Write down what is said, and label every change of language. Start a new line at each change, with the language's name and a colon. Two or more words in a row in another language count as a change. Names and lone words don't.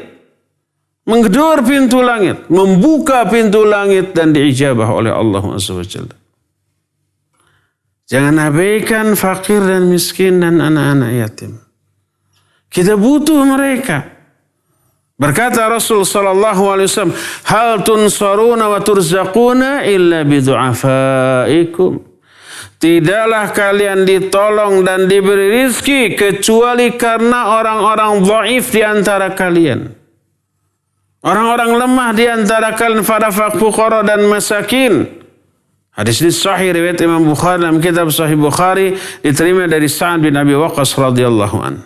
Indonesian: Menggedor pintu langit. Membuka pintu langit dan diijabah oleh Allah SWT. Jangan abaikan fakir dan miskin dan anak-anak yatim. Kita butuh mereka. Berkata Rasul SAW,
Arabic: هل تنصرون وترزقون إلا بضعفائكم.
Indonesian: Tidaklah kalian ditolong dan diberi rizki kecuali karena orang-orang dhaif di antara kalian. Orang-orang lemah di antara kalian, para fuqara dan masakin. Hadis ini sahih riwayat Imam Bukhari dalam kitab Sahih Bukhari, diterima dari Sa'ad bin Abi Waqqas
Arabic: رضي الله عن.